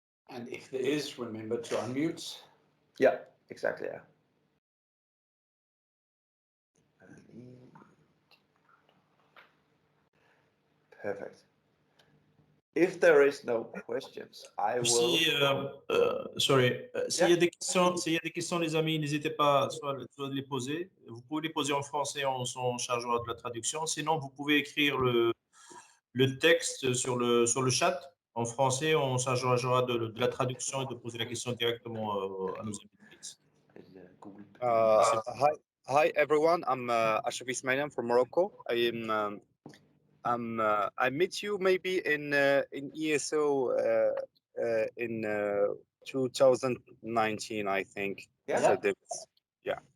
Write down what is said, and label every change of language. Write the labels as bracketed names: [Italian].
[English] And if there is, remember to unmute. Yeah, exactly. Yeah. Perfect. If there is no questions, I will. [French] S'il y a des questions, les amis, n'hésitez pas soit de les poser. Vous pouvez les poser en français, on s'en chargera de la traduction. Sinon, vous pouvez écrire le texte sur le chat. En français, on s'arrangera de la traduction et de poser la question directement à nos invités. [English] Hi everyone, I'm Ashraf Ismailian from Morocco. I met you maybe in ESO in 2019, I think. Yeah. So yeah.